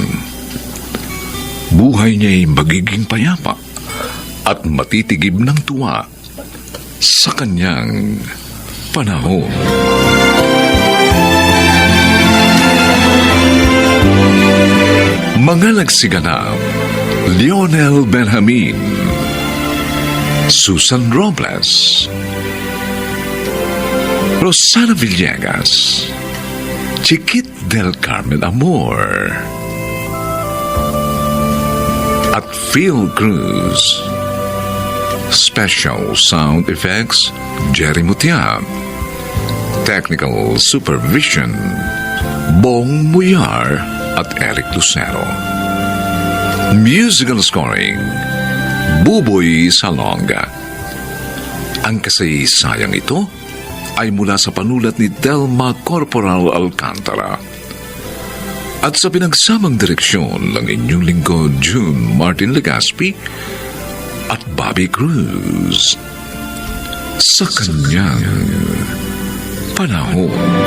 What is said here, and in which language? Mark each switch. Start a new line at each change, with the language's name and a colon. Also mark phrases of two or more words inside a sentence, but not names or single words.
Filipino: Buhay niya'y magiging payapa at matitigib ng tuwa sa kanyang panahon. Mga nagsiganap: Lionel Benjamin, Susan Robles, Rosana Villegas, Chiquit del Carmen Amor, at Phil Cruz.
English: Special sound effects, Jerry Mutia. Technical supervision,
Filipino: Bong Muyar at Eric Lucero.
English: Musical scoring, Buboy Salonga.
Filipino: Ang kasaysayang ito ay mula sa panulat ni Delma Corporal Alcantara at sa pinagsamang direksyon ng inyong lingkod June Martin Legaspi at Bobby Cruz sa kanyang panahon.